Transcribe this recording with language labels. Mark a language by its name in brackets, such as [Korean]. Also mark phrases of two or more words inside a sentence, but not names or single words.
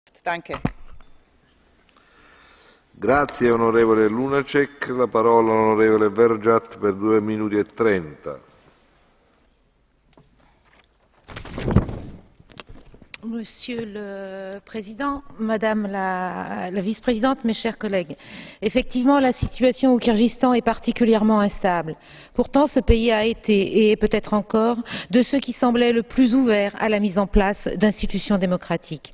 [German] Danke. [Italian] Grazie onorevole Lunacek. La parola all'onorevole Vergiat per 2 minuti e 30. [French] Monsieur le Président, Madame la Vice-présidente, mes chers collègues, effectivement, la situation au Kirghizstan est particulièrement instable. Pourtant, ce pays a été, et est peut-être encore, de ceux qui semblaient le plus ouverts à la mise en place d'institutions démocratiques.